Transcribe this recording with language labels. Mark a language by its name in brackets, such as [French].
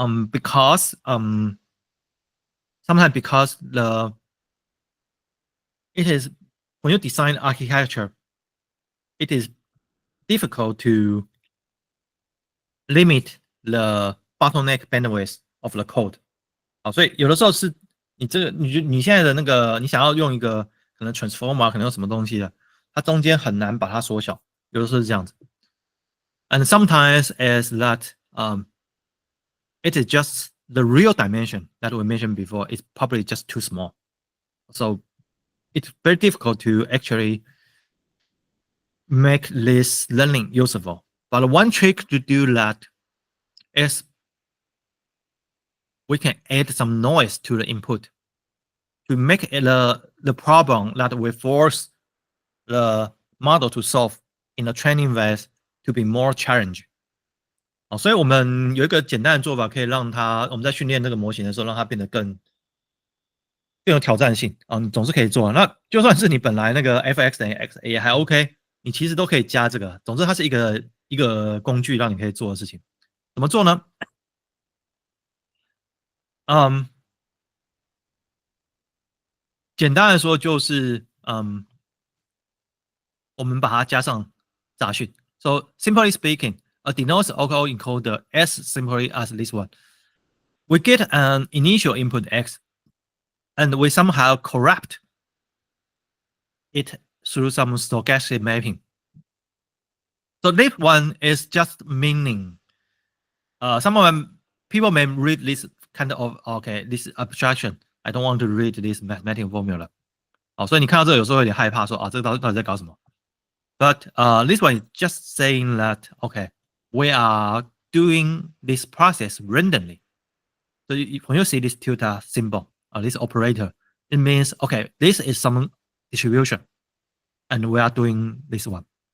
[English] Because sometimes because it is when you design architecture, it is difficult to limit the bottleneck bandwidth of the code. [Chinese] 好，所以有的时候是你这个你现在的那个你想要用一个可能 transformer 可能有什么东西的，它中间很难把它缩小，有的时候是这样子。 [English] And sometimes is that it is just the real dimension that we mentioned before is probably just too small. So it's very difficult to actually make this learning useful. But one trick to do that is we can add some noise to the input to make it the problem that we force the model to solve in the training phase to be more challenging. [Chinese] 好，所以我们有一个简单的做法，可以让我们在训练这个模型的时候，让它变得更有挑战性啊，你总是可以做。那就算是你本来那个 f(x) 等于 x 也还 OK，你其实都可以加这个。总之，它是一个工具，让你可以做的事情。怎么做呢？简单来说就是我们把它加上杂讯。 [English] So simply speaking, a denoise autoencoder as simply as this one. We get an initial input x, and we somehow corrupt it through some stochastic mapping. So this one is just meaning. Some of them people may read this kind of okay, this abstraction. I don't want to read this mathematical formula. [Chinese] 好，所以你看到这个有时候有点害怕，说啊，这个到底在搞什么？ [English] But this one is just saying that okay, we are doing this process randomly. So when you see this tilde symbol or this operator, it means okay, this is some distribution, and we are doing this one.